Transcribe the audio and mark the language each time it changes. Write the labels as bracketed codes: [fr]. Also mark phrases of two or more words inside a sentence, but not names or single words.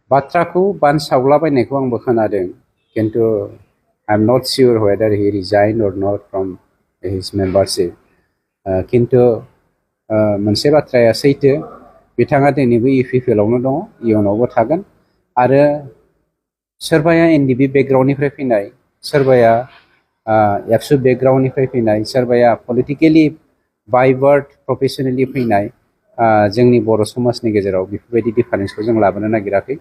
[brx] बाथ्राखौ बानसावलाबायनायखौ आंबो खोनादों किन्तु [en] I am not sure whether he resigned or not from his membership. [brx] किन्तु मोनसे बाथ्राया सैथो बिथाङा दिनैबो UPPL आवनो दङ इयुनावबो थागोन आरो सोरबाया NDP बेकग्राउन्डनिफ्राय फैनाय सोरबाया एबसु बेकग्राउन्डनिफ्राय फैनाय सोरबाया [en] politically backward [brx] प्रफेसनेलि फैनाय जोंनि बर' समाजनि गेजेराव बेफोरबायदि डिफारेन्सखौ जों लाबोनो नागिराखै